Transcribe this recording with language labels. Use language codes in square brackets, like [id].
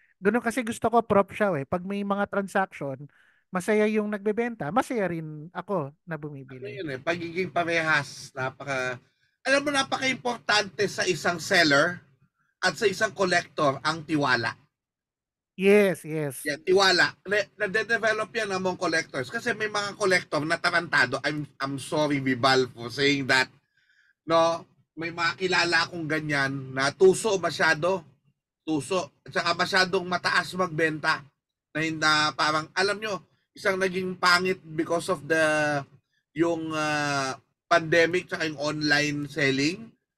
[tl] Ganun kasi gusto ko, Prof. Siya pag may mga transaction, masaya yung nagbebenta, masaya rin ako na Ano bumibili. yun pagiging parehas, alam mo, napaka-importante sa isang seller at sa isang collector ang tiwala. [en] Yes. [tl] Yan, tiwala. Nade-develop yan [en] among collectors. [tl] Kasi may mga collector na tarantado. [en] I'm sorry, Bibal, for saying that. No? [tl] May mga kilala akong ganyan na tuso masyado. At saka masyadong mataas magbenta. Na parang, alam nyo, isang naging pangit [en] because of [tl] yung pandemic tsaka yung online selling.